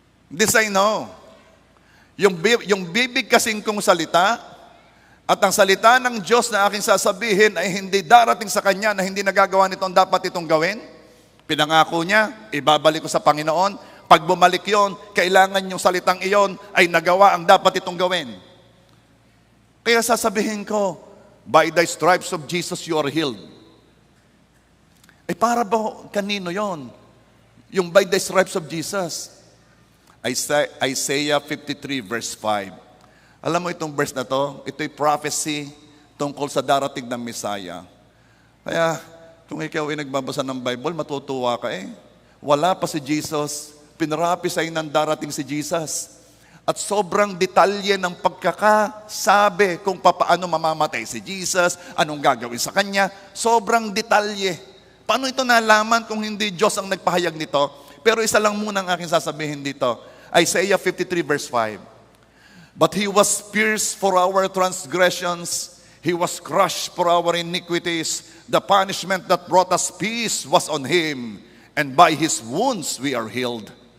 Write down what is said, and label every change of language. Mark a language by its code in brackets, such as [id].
[en] This I know. [tl] Yung bibig kasing kong salita, at ang salita ng Diyos na aking sasabihin ay hindi darating sa Kanya na hindi nagagawa nito ang dapat itong gawin. Pinangako niya, ibabalik ko sa Panginoon. Pag bumalik yon, kailangan yung salitang iyon ay nagawa ang dapat itong gawin. [en] Kaya sasabihin ko, by the stripes of Jesus you are healed. [tl] Para ba kanino yon? Yung [en] by the stripes of Jesus. [tl] Isaiah 53 verse 5. Alam mo itong verse na to, ito'y prophecy tungkol sa darating ng Messiah. Kaya, kung ikaw ay nagbabasa ng Bible, matutuwa ka Wala pa si Jesus, pinrapisay ng darating si Jesus. At sobrang detalye ng pagkakasabi kung paano mamamatay si Jesus, anong gagawin sa Kanya, sobrang detalye. Paano ito nalaman kung hindi Diyos ang nagpahayag nito? Pero isa lang muna ang aking sasabihin dito. [en] Isaiah 53 verse 5. But He was pierced for our transgressions. He was crushed for our iniquities. The punishment that brought us peace was on Him. And by His wounds we are healed.